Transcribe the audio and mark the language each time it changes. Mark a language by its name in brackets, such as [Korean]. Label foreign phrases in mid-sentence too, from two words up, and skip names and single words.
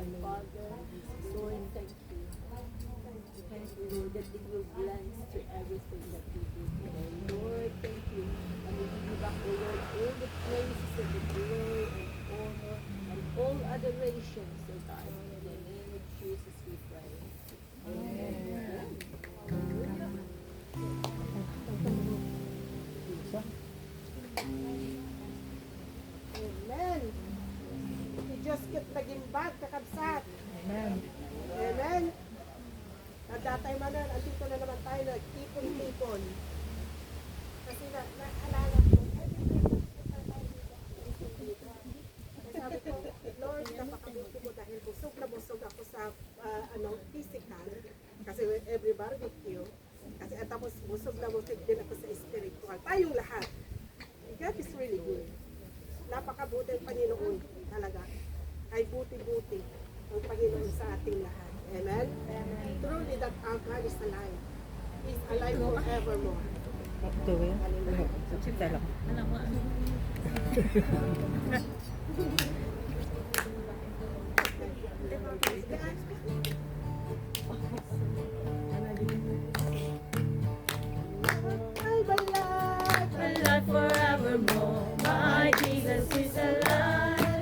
[English] Father, Lord, thank you. Thank you, Lord, that it will blend to everything that we do today. Lord, thank you. And we give you back, oh Lord, all the praises and the glory and honor and all adorations, oh God. In the name of Jesus we pray. Amen. Amen. [Iloko] Si Diyos ket nagimbag kakabsat. Amen. Amen. Nadatay manan, [Filipino] andito na naman tayo nagtipon-tipon. Kasi naalala ko, sabi ko, Lord, napakabuti mo dahil busog na busog ako sa physical. Kasi [English] every barbecue. [Filipino] Kasi tapos busog na busog din ako sa spiritual. Tayong lahat. [English] God is really good. [Filipino] Napakabuti ang Panginoon talaga. Ay buti-buti ang Panginoon sa ating lahat. Amen? [English] Truly that our God is alive. He's alive forevermore. Hallelujah. Alive forevermore, my Jesus is alive.